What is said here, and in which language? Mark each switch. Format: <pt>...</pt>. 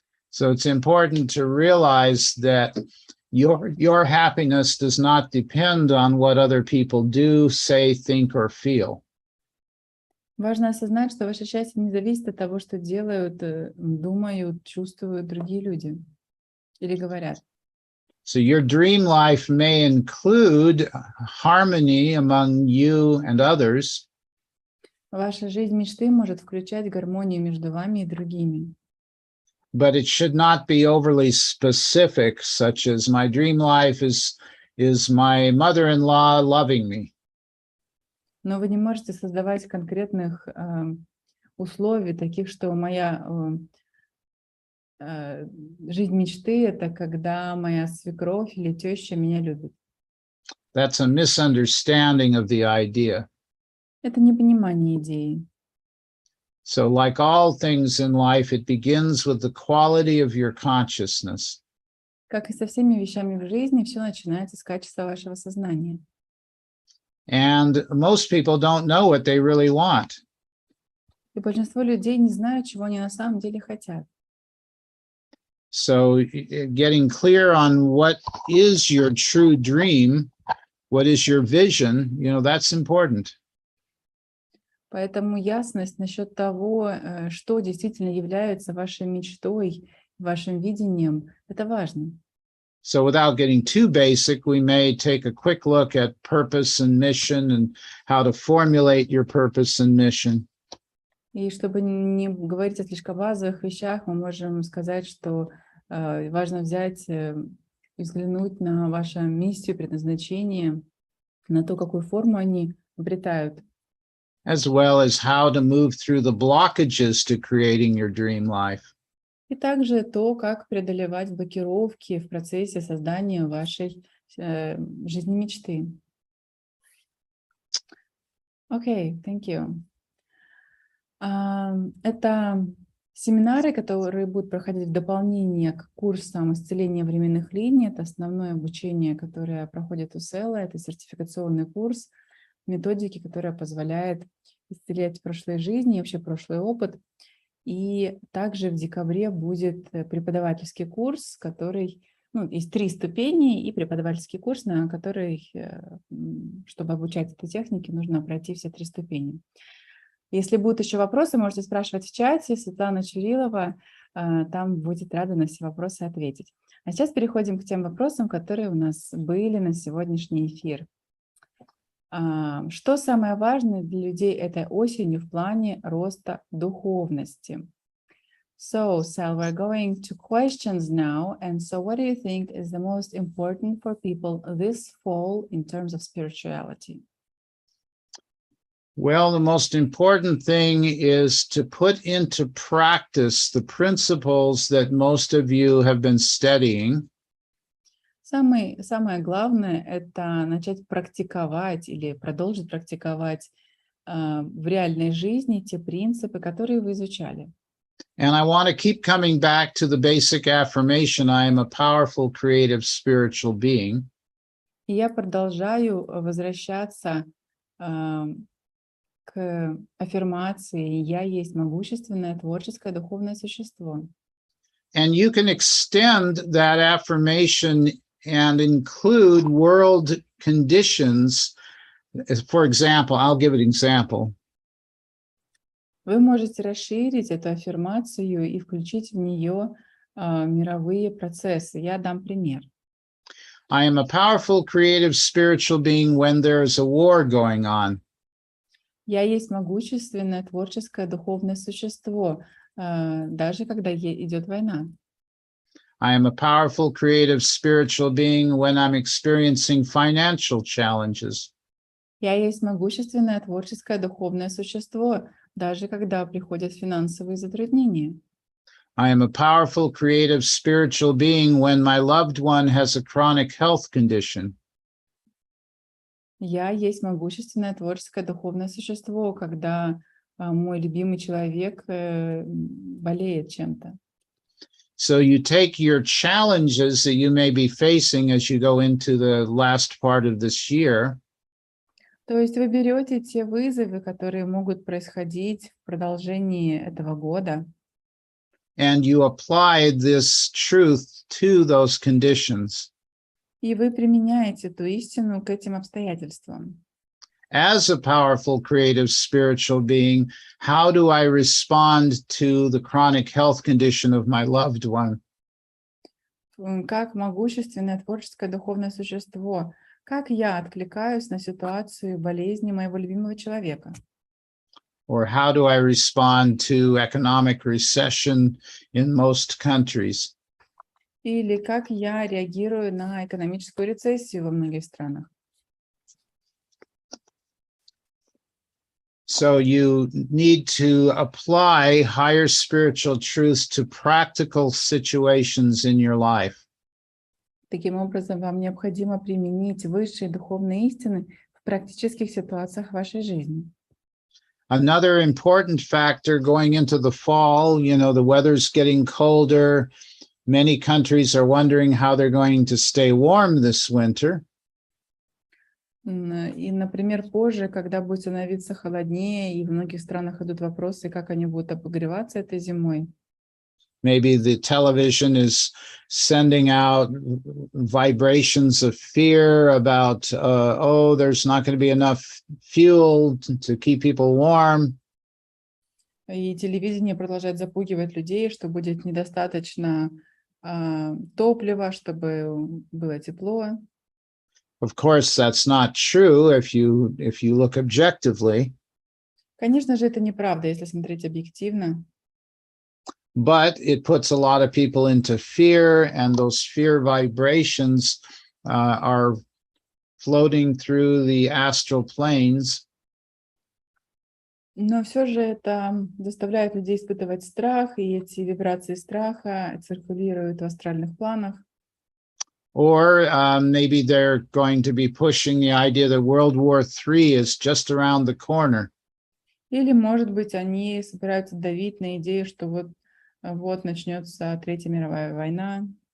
<en>So it's important to realize that your happiness does not depend on what other people do, say, think, or feel.</en> <ru>Важно осознать, что ваше счастье не зависит от того, что делают, думают, чувствуют другие люди или говорят.</ru> <en>So your dream life may include harmony among you and others.</en> <ru>Ваша жизнь мечты может включать гармонию между вами и другими.</ru> <en>But it should not be overly specific, such as my dream life is my mother-in-law loving me.</en> <ru>Но вы не можете создавать конкретных условий, таких, что моя жизнь мечты — это когда моя свекровь или теща меня любит.</ru> <en>That's a misunderstanding of the idea.</en> <ru>Это непонимание идеи.</ru> <en>So like all things in life, it begins with the quality of your consciousness.</en> <ru>Как и со всеми вещами в жизни, все начинается с качества вашего сознания.</ru> <en>And most people don't know what they really want.</en> <ru>И большинство людей не знают, чего они на самом деле хотят.</ru> <en>So getting clear on what is your true dream, what is your vision, that's important.</en> <ru>Поэтому ясность насчет того, что действительно является вашей мечтой, вашим видением, это важно.</ru> <en>So without getting too basic, we may take a quick look at purpose and mission and how to formulate your purpose and mission.</en> <ru>И чтобы не говорить о слишком базовых вещах, мы можем сказать, что важно взять и взглянуть на вашу миссию, предназначение, на то, какую форму они обретают.</ru> <en>As well as how to move through the blockages to creating your dream life.</en> <ru>И также то, как преодолевать блокировки в процессе создания вашей жизни мечты.</ru> <en>Окей, thank you.</en> <ru>Это семинары, которые будут проходить в дополнение к курсам исцеления временных линий. Это основное обучение, которое проходит у СЭЛа. Это сертификационный курс, методики, которая позволяет исцелять прошлые жизни, вообще прошлый опыт. И также в декабре будет преподавательский курс, который, есть 3 ступени, и преподавательский курс, на который, чтобы обучать этой технике, нужно пройти все 3 ступени. Если будут еще вопросы, можете спрашивать в чате. Светлана Чурилова там будет рада на все вопросы ответить. А сейчас переходим к тем вопросам, которые у нас были на сегодняшний эфир. Что самое важное для людей этой осенью в плане роста духовности?</ru> <en>So, Sal, we're going to questions now. And so what do you think is the most important for people this fall in terms of spirituality? Well, the most important thing is to put into practice the principles that most of you have been studying.</en> <ru>Самое главное – это начать практиковать или продолжить практиковать в реальной жизни те принципы, которые вы изучали.</ru> <en>And I want to keep coming back to the basic affirmation, I am a powerful, creative, spiritual being.</en> <ru>И я продолжаю возвращаться к аффирмации «Я есть могущественное, творческое, духовное существо».</ru> <en>And you can extend that affirmation and include world conditions. For example, I'll give an example.</en> <ru>Вы можете расширить эту аффирмацию и включить в нее мировые процессы. Я дам пример.</ru> <en>I am a powerful, creative, spiritual being when there is a war going on.</en> <ru>Я есть могущественное, творческое, духовное существо, даже когда идет война.</ru> <en>I am a powerful, creative, spiritual being when I'm experiencing financial challenges.</en> <ru>Я есть могущественное, творческое, духовное существо, даже когда приходят финансовые затруднения.</ru> <en>I am a powerful, creative, spiritual being when my loved one has a chronic health condition.</en> <ru>Я есть могущественное, творческое, духовное существо, когда мой любимый человек болеет чем-то.</ru> <en>So you take your challenges that you may be facing as you go into the last part of this year.</en> <ru>То есть вы берете те вызовы, которые могут происходить в продолжении этого года,</ru> <en>and you apply this truth to those conditions.</en> <ru>и вы применяете эту истину к этим обстоятельствам.</ru> <en>As a powerful, creative, spiritual being, how do I respond to the chronic health condition of my loved one?</en> <ru>Как могущественное творческое духовное существо, как я откликаюсь на ситуацию болезни моего любимого человека?</ru> <en>Or how do I respond to economic recession in most countries?</en> <ru>Или как я реагирую на экономическую рецессию во многих странах?</ru> <en>So you need to apply higher spiritual truths to practical situations in your life.</en> <ru>Таким образом, вам необходимо применить высшие духовные истины в практических ситуациях вашей жизни.</ru> <en>Another important factor going into the fall, the weather's getting colder, Many countries are wondering how they're going to stay warm this winter.</en> <ru>И, например, позже, когда будет становиться холоднее, и в многих странах идут вопросы, как они будут обогреваться этой зимой.</ru> <en>Maybe the television is sending out vibrations of fear about, oh, there's not going to be enough fuel to keep people warm.</en> <ru>И телевидение продолжает запугивать людей, что будет недостаточно топлива, чтобы было тепло.</ru> <en>Of course, that's not true if you look objectively.</en> <ru>Конечно же, это неправда, если смотреть объективно.</ru> <en>But it puts a lot of people into fear, and those fear vibrations are floating through the astral planes.</en> <ru>Но все же это заставляет людей испытывать страх, и эти вибрации страха циркулируют в астральных планах.</ru> <en>Or maybe they're going to be pushing the idea that World War III is just around the corner.</en> <ru>Или, может быть, они собираются давить на идею, что вот начнется Третья мировая война.</ru>